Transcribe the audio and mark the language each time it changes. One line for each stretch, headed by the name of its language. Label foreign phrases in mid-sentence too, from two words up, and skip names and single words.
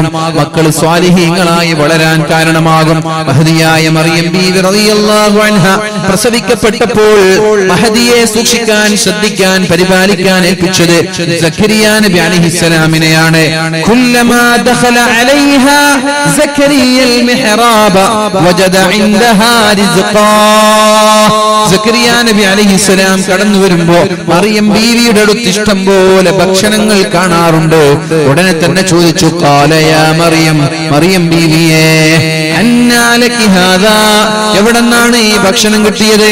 Malayalam: മക്കൾ സ്വാലിഹീങ്ങളായി വളരാൻ കാരണമാകും. മഹദിയായ മറിയം ബീവി
Arabic: رضي الله عنها
Malayalam: പ്രസവിക്കപ്പെട്ടപ്പോൾ മഹദിയെ സൂക്ഷിക്കാൻ, ശ്രദ്ധിക്കാൻ, പരിപാലിക്കാൻ ഏൽപ്പിച്ചത് സക്കരിയ നബി അലൈഹിസ്സലാമിനെയാണ്.
Arabic: كلما دخل عليها زكريا المحراب وجد عندها رزقا.
Malayalam: സക്കരിയ നബി അലൈഹിസ്സലാം കടന്നു വരുമ്പോ മറിയം ബീവിയുടെ അടുത്ത് ഇഷ്ടം പോലെ ഭക്ഷണങ്ങൾ കാണാറുണ്ട്. ഉടനെ തന്നെ ചോദിച്ചു,
Arabic: قال يا مريم,
Malayalam: മറിയം ബീവിയേ,
Arabic: أنى لك هذا,
Malayalam: എവിടെന്നാണ് ഈ ഭക്ഷണം കിട്ടിയത്?